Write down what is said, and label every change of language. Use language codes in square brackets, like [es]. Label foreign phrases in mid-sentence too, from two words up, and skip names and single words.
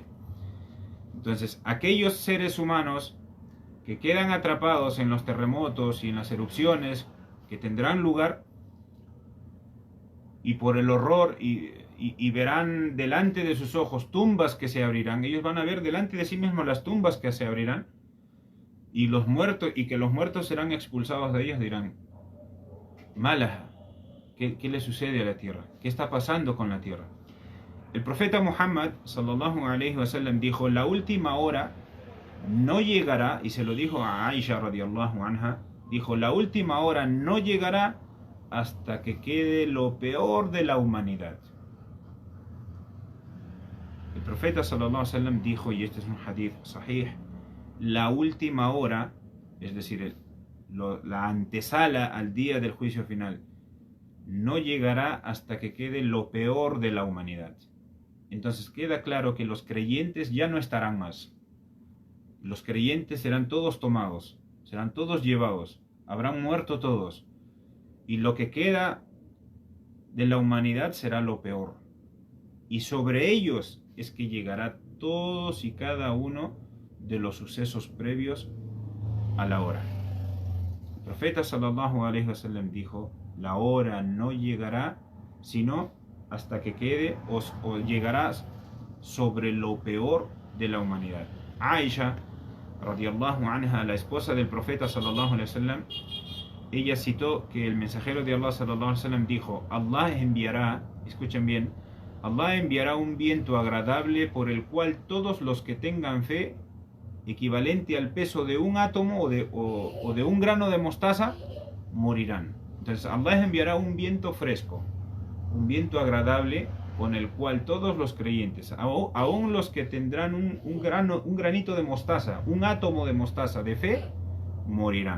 [es] Entonces, aquellos seres humanos que quedan atrapados en los terremotos y en las erupciones que tendrán lugar, y por el horror y verán delante de sus ojos tumbas que se abrirán, ellos van a ver delante de sí mismos las tumbas que se abrirán, y que los muertos serán expulsados de ellas, dirán: Malaha, ¿qué le sucede a la tierra? ¿Qué está pasando con la tierra? El profeta Muhammad [ar] صلى الله عليه وسلم [es] dijo: la última hora no llegará, y se lo dijo a Aisha [ar] رضي الله عنها, [es] dijo: la última hora no llegará hasta que quede lo peor de la humanidad. El profeta [ar] صلى الله عليه وسلم [es] dijo, y este es un [ar] حديث صحيح, [es] la última hora, es decir, la antesala al día del juicio final, no llegará hasta que quede lo peor de la humanidad. Entonces queda claro que los creyentes ya no estarán más. Los creyentes serán todos tomados, serán todos llevados, habrán muerto todos, y lo que queda de la humanidad será lo peor. Y sobre ellos es que llegará todos y cada uno de los sucesos previos a la hora. El profeta [ar] صلى الله عليه وسلم [es] dijo: la hora no llegará sino hasta que quede o llegará sobre lo peor de la humanidad. Aisha [ar] رضي الله عنها, [es] la esposa del profeta [ar] صلى الله عليه وسلم, [es] ella citó que el mensajero de Allah [ar] صلى الله عليه وسلم [es] dijo: Allah enviará, escuchen bien, Allah enviará un viento agradable por el cual todos los que tengan fe, equivalente al peso de un átomo o de un grano de mostaza, morirán. Entonces Allah enviará un viento fresco, un viento agradable, con el cual todos los creyentes, aún los que tendrán un granito de mostaza, un átomo de mostaza de fe, morirán.